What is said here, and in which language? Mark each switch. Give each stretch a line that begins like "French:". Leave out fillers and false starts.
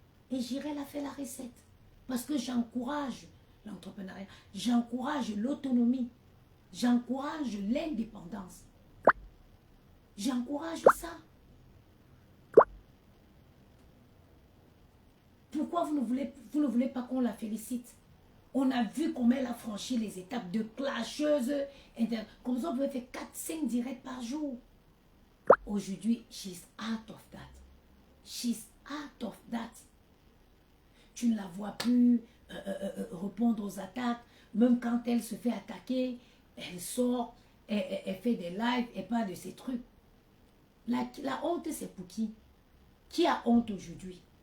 French: Et j'irai la faire la recette. Parce que j'encourage l'entrepreneuriat, j'encourage l'autonomie, j'encourage l'indépendance. J'encourage ça. Pourquoi vous ne voulez pas qu'on la félicite? On a vu comment elle a franchi les étapes de clasheuse. Comme ça, on pouvait faire 4-5 directs par jour.
English: Aujourd'hui, she's out of that. She's out of that.
French: Tu ne la vois plus répondre aux attaques. Même quand elle se fait attaquer, elle sort, elle fait des lives et pas de ces trucs. La honte, c'est pour qui? Qui a honte aujourd'hui?